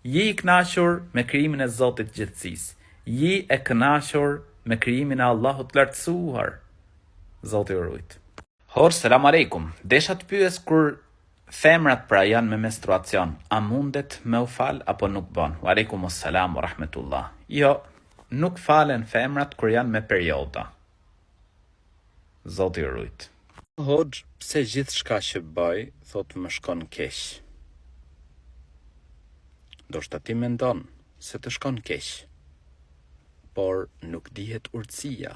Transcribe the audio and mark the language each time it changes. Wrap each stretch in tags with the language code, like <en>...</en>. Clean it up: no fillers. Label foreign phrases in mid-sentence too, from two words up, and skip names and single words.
<sq>Ji I kënaqur me krijimin e Zotit gjithësisë. Ji e kënaqur me krijimin e Allahut lartësuar. Zoti ju rujt. Hoxh,</sq> <ar>سلام عليكم.</ar> <sq>Desha të pyes kur femrat pra janë me menstruacion, a mundet me u fal apo nuk bën?</sq> <ar>وعليكم السلام ورحمة الله.</ar> <sq>Jo, nuk falen femrat kur janë me perioda. Zoti ju rujt. Hoxh, pse gjithçka që bëj, thot më shkon keq. Ndoshta ti mendon se të shkon keq, por nuk dihet urtësia.</sq>